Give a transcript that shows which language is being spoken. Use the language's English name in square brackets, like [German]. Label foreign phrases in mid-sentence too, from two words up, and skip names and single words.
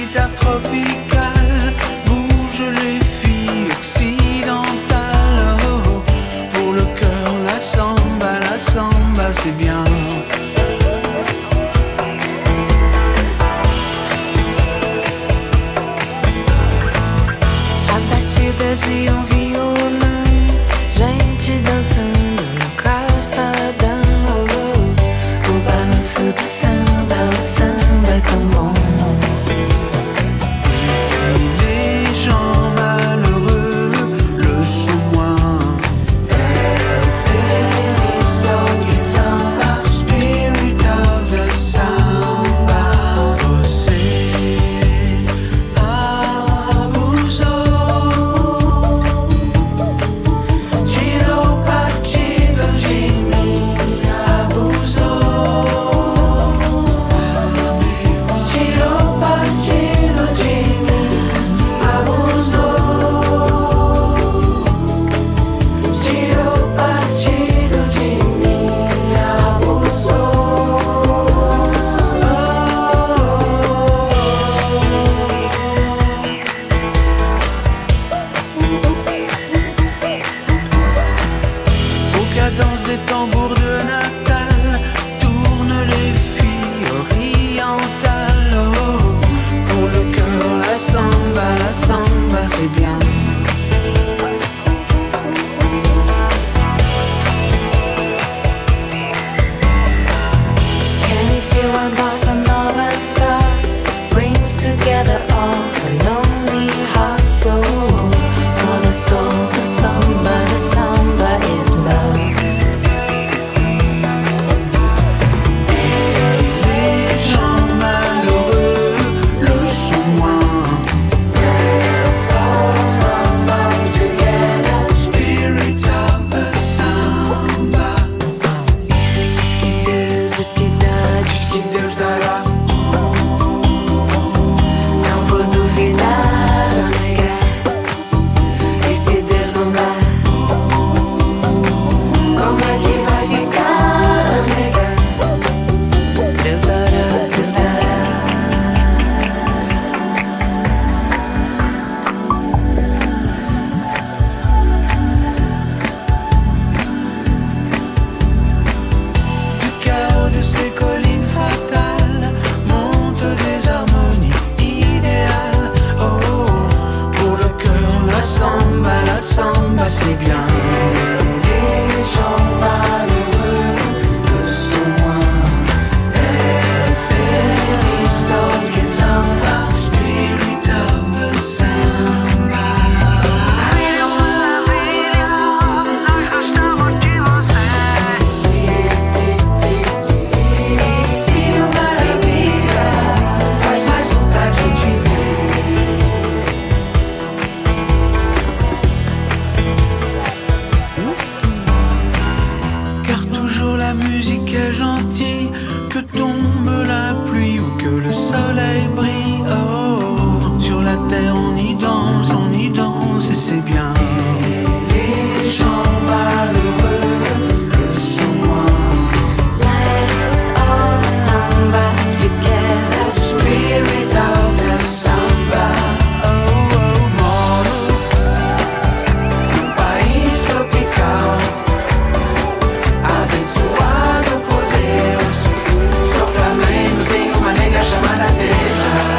[French] tropicale, bouge les filles occidentales. Oh, pour le cœur, la samba, c'est bien. [Portuguese] A batida de violão, gente dançando no calçadão. O balanço do samba, o samba é tão bom. [French] Les gens malheureux le sont moins. [English] Spirit of the samba, você [Portuguese] abusou, tirou partido de mim, abusou, tirou partido de mim, abusou, tirou partido de mim, abusou. [French] Aux cadences des tambours de Natal tournent les filles orientales. Oh, pour le cœur, la samba, c'est bien. [English] Can you feel when bossa nova starts? Brings together all the lonely hearts. Oh, for the soul, the samba is love. [French] Les gens malheureux le sont moins. [English] Spirit of the samba, [Portuguese] Diz que dá, que Deus dará. não vou duvidar, oh negar. E se Deus não dá, como é que vai ficar, oh negar? Deus dará, Deus dará. [French] Du chaos de ces collines fatales montent des harmonies idéales. Oh, pour le cœur, la samba, c'est bien. Les gens malheureux le sont moins. [Portuguese] Feliz que samba, [English] spirit of the samba. [Portuguese] Filho maravilha, nós gostamos de você. Filho maravilha, faz mais pra gente ver. [French] Car toujours la musique est gentille, que tombe la pluie ou que le soleil brille. Oh, sur la terre on y danse et c'est bien. Les gens malheureux le sont moins. [English] Let's all samba together. Spirit of the samba. [Portuguese] Oh, oh, moro, país tropical, abençoado por Deus. Sou Flamengo, tenho uma nega chamada Teresa.